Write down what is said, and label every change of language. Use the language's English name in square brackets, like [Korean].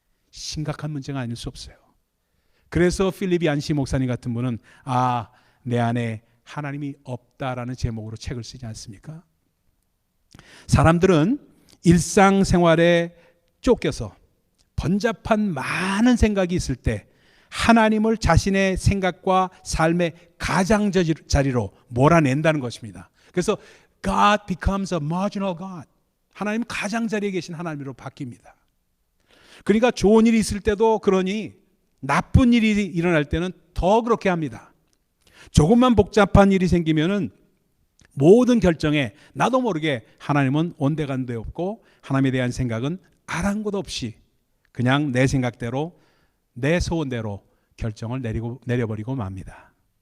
[Korean] 심각한 문제가 아닐 수 없어요. 그래서 필립 얀시 목사님 같은 분은 내 안에 하나님이 없다라는 제목으로 책을 쓰지 않습니까? 사람들은 일상생활에 쫓겨서 번잡한 많은 생각이 있을 때 하나님을 자신의 생각과 삶의 가장자리로 몰아낸다는 것입니다. 그래서 [English] God becomes a marginal God. [Korean] 하나님은 가장자리에 계신 하나님으로 바뀝니다. 그러니까 좋은 일이 있을 때도 그러니 나쁜 일이 일어날 때는 더 그렇게 합니다. 조금만 복잡한 일이 생기면은 모든 결정에 나도 모르게 하나님은 온데간데 없고 하나님에 대한 생각은 아랑곳 없이 그냥 내 생각대로 내 소원대로 결정을 내려버리고 맙니다.